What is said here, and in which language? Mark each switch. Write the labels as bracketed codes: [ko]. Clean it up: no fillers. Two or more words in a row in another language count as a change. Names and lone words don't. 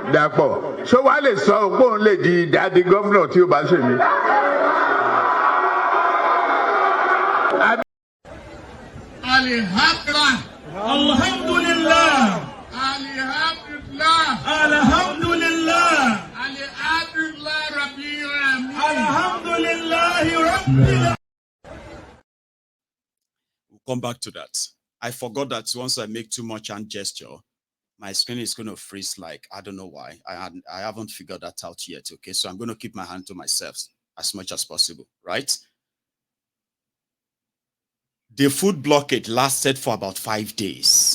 [yo] Dàpọ̀, ṣó wàá lè sọ pé òun lè di dáàdi gómìnà tí ó bá ṣe mí? [ar] Alhamdulillah. Alhamdulillah. Alhamdulillah. Alhamdulillah. الحمد لله رب العالمين. الحمد لله رب. [en] We'll come back to that. I forgot that once I make too much hand gesture, my screen is going to freeze like, I don't know why. I haven't figured that out yet, okay? So I'm going to keep my hand to myself as much as possible, right? The food blockade lasted for about 5 days.